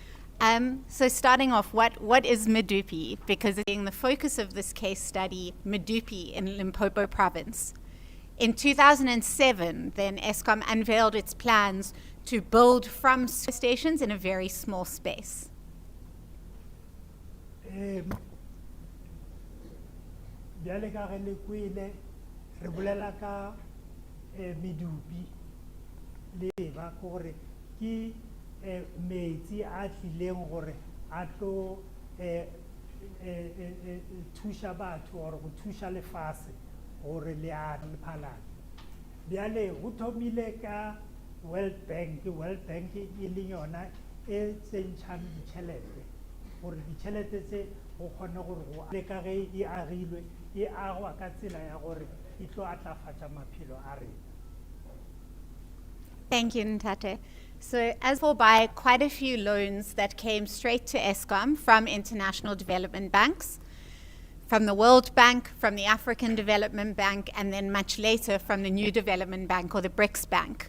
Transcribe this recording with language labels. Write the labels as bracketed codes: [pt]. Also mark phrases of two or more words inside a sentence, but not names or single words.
[en] So starting off, what is Medupi? Because it's being the focus of this case study, Medupi in Limpopo province. In 2007, then Eskom unveiled its plans to build from stations in a very small space. [nso] Bjale ka ge le kwele re bolela ka Medupi le ba gore ke metsi a tlileng gore a tlo thusha batho or go thusha lefase gore le a Lephalale. Bjale go thomile ka World Bank e le yona e tsentšhang ditšhelete gore ditšhelete tse go kgone gore go le ka ge e agilwe e agwa ka tsela ya gore e tlo atlafatša maphelo a rena. [en] Thank you, Ntate. So as for by quite a few loans that came straight to Eskom from international development banks, from the World Bank, from the African Development Bank, and then much later from the New Development Bank or the BRICS Bank.